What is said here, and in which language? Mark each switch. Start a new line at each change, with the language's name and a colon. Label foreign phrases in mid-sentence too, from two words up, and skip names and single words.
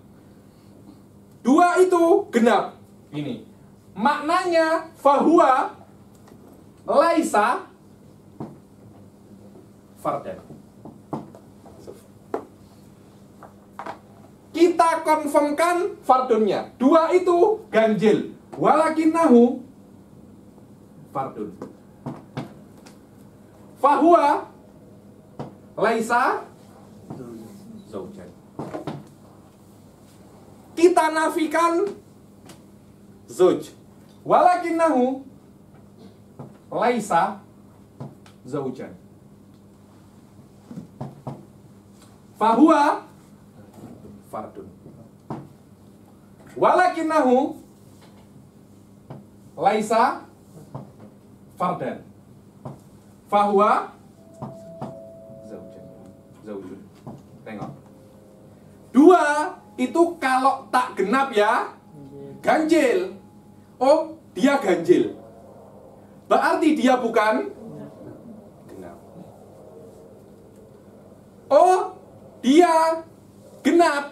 Malay: 2 itu genap. Ini maknanya
Arabic: فهو ليس فردا.
Malay: Kita konfirmkan fardunnya. 2 itu ganjil.
Arabic: ولكنه فرد. فهو ليس زوجا.
Malay: Kita nafikan zauj.
Arabic: ولكنه ليس زوجا. فهو فرد. ولكنه ليس فردا. فهو زوج.
Malay: Tengok. 2 itu kalau tak genap ya ganjil. Oh, dia ganjil. Berarti dia bukan genap. Oh, dia genap.